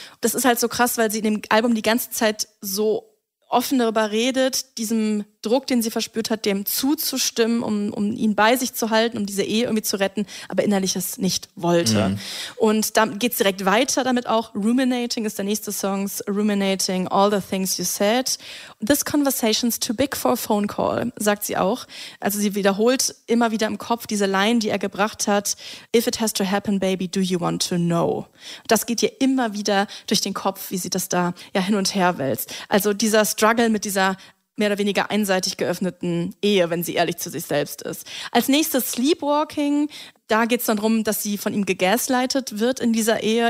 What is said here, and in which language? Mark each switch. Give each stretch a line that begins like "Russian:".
German: Das ist halt so krass, weil sie in dem Album die ganze Zeit so offen darüber redet, diesem Druck, den sie verspürt hat, dem zuzustimmen, um ihn bei sich zu halten, um diese Ehe irgendwie zu retten, aber innerlich es nicht wollte. Mhm. Und dann geht es direkt weiter damit auch. Ruminating ist der nächste Song.
English: Ruminating, all the things you said. This conversation's too big for a phone call,
German: sagt sie auch. Also sie wiederholt immer wieder im Kopf diese Line, die er gebracht hat.
English: If it has to happen, baby, do you want to know?
German: Das geht ihr immer wieder durch den Kopf, wie sie das da ja hin und her wälzt. Also dieser Struggle mit dieser mehr oder weniger einseitig geöffneten Ehe, wenn sie ehrlich zu sich selbst ist. Als nächstes Sleepwalking, da geht es dann darum, dass sie von ihm gegaslightet wird in dieser Ehe.